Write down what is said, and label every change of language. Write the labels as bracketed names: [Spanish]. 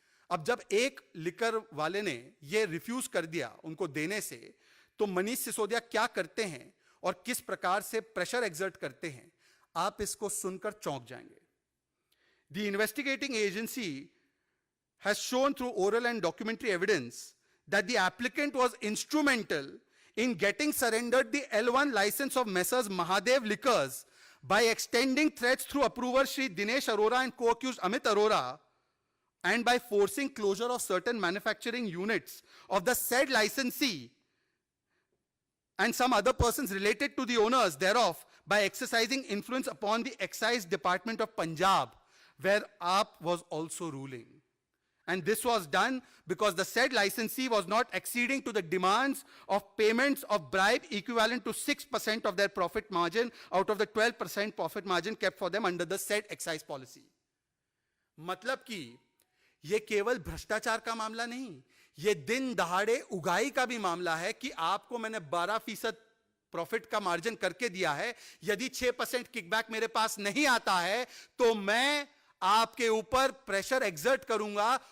[Hindi] अब जब एक लिकर वाले ने यह रिफ्यूज कर दिया उनको देने से, तो मनीष सिसोदिया क्या करते हैं और किस प्रकार से प्रेशर एक्सर्ट करते हैं, आप इसको सुनकर चौंक जाएंगे. [English] The investigating agency has shown through oral and documentary evidence that the applicant was instrumental in getting surrendered the L1 license of Messrs. Mahadev Liquors by extending threats through approver Shri Dinesh Arora and co-accused Amit Arora, and by forcing closure of certain manufacturing units of the said licensee and some other persons related to the owners thereof by exercising influence upon the Excise Department of Punjab, where AAP was also ruling. And this was done because the said licensee was not acceding to the demands of payments of bribe equivalent to 6% of their profit margin out of the 12% profit margin kept for them under the said excise policy. [Hindi] मतलब कि यह केवल भ्रष्टाचार का मामला नहीं, यह दिन दहाड़े उगाई का भी मामला है कि आपको मैंने 12% प्रॉफिट का मार्जिन करके दिया है, यदि 6% किकबैक मेरे पास नहीं आता है तो मैं आपके ऊपर प्रेशर एक्सर्ट करूंगा.